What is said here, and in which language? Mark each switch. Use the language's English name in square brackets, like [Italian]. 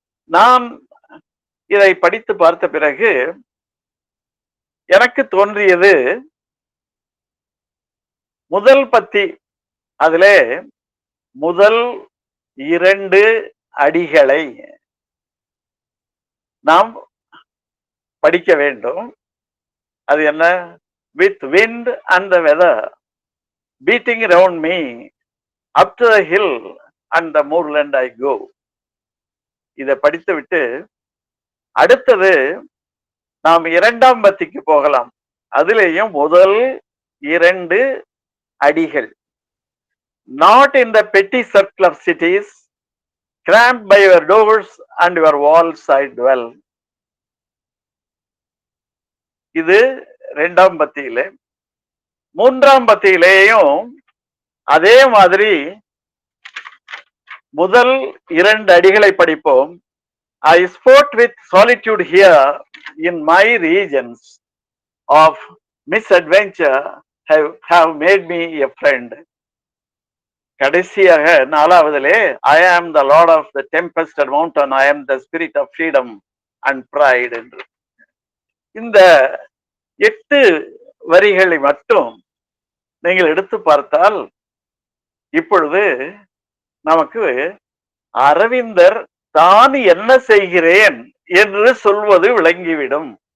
[Tamil] நான் இதை படித்து பார்த்த பிறகு எனக்கு தோன்றியது, முதல் பத்தி அதிலே முதல் 2 அடிகளை நாம் படிக்க வேண்டும். அது என்ன? [English] with wind and the weather beating around me, up to the hill and the moorland I go. [Tamil] இதை படித்து விட்டு அடுத்தது நாம் 2ஆம் பத்திக்கு போகலாம். அதிலேயும் முதல் 2 அடிகள். [English] Not in the petty circle of cities, cramped by your doors and your walls I dwell. [Tamil] இது 2ஆம் பத்தியிலே. 3ஆம் பத்தியிலேயும் அதே மாதிரி முதல் 2 அடிகளை படிப்போம். [English] I sport with solitude here in my regions of misadventure have made me a friend. [Tamil] கடைசியாக 4ஆவதிலே [English] I am the lord of the tempested mountain, I am the spirit of freedom and pride [Tamil] என்று இந்த 8 வரிகளை மட்டும் நீங்கள் எடுத்து பார்த்தால் இப்பொழுது நமக்கு அரவிந்தர் தான் என்ன செய்கிறேன் என்று சொல்வது விளங்கிவிடும்.